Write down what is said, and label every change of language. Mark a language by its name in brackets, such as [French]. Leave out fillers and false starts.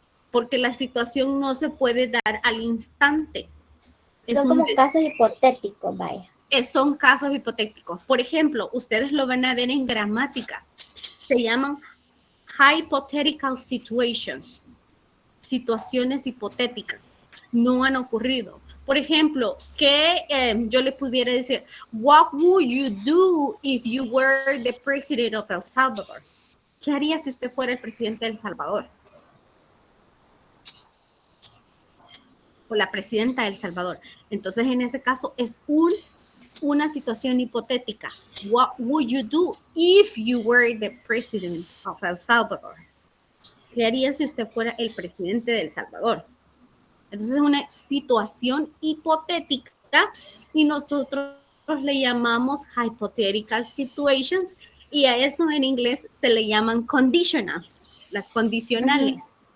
[Spanish] Porque la situación no se puede dar al instante. Son como casos hipotéticos, vaya. Son casos hipotéticos. Por ejemplo, ustedes lo van a ver en gramática. Se llaman [English] hypothetical situations. [Spanish] Situaciones hipotéticas. No han ocurrido. Por ejemplo, que yo le pudiera decir, [English] what would you do if you were the president of El Salvador? [Spanish] ¿Qué haría si usted fuera el presidente de El Salvador? O la presidenta de El Salvador. Entonces, en ese caso, es una situación hipotética. [English] What would you do if you were the president of El Salvador? [Spanish] ¿Qué haría si usted fuera el presidente de El Salvador? Entonces, es una situación hipotética y nosotros le llamamos [English] hypothetical situations [Spanish] y a eso en inglés se le llaman conditionals, las condicionales.